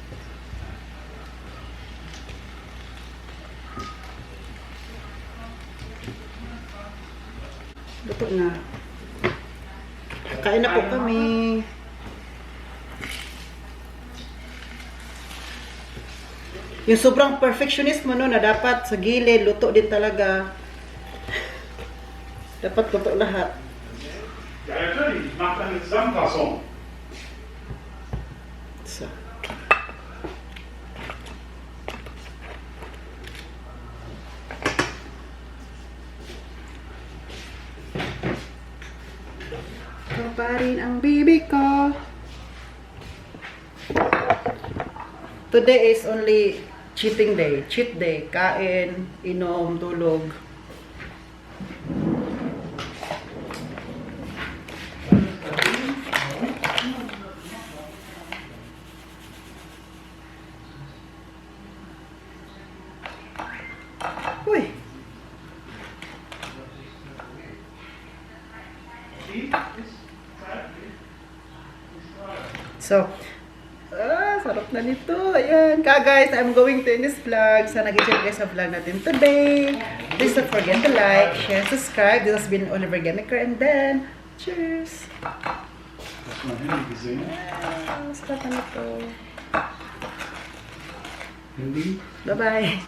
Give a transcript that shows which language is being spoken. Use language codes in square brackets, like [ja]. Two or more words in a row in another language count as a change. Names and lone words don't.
[tl] Luto na. Kain na po kami. Yung sobrang perfectionist mo no, na dapat sa gilid, luto din talaga. Dapat luto lahat. [de] Ja, natürlich. Ich mache dann eine Zusammenfassung. So. [tl] Ito pa rin ang bibi ko. [en] Today is only cheating day. Cheat day. [tl] Kain, inom, tulog. Uy! So, sarap na nito. Ayan. [en] Guys, I'm going to end this vlog. [tl] Sana nag-enjoy guys sa vlog natin today. [en] Please don't forget to like, share, subscribe. This has been Oliver Gemiker and then, cheers! [de] Hast du mein Handy gesehen? [tl] Sarap na nito. [de] Handy? [en] Bye-bye!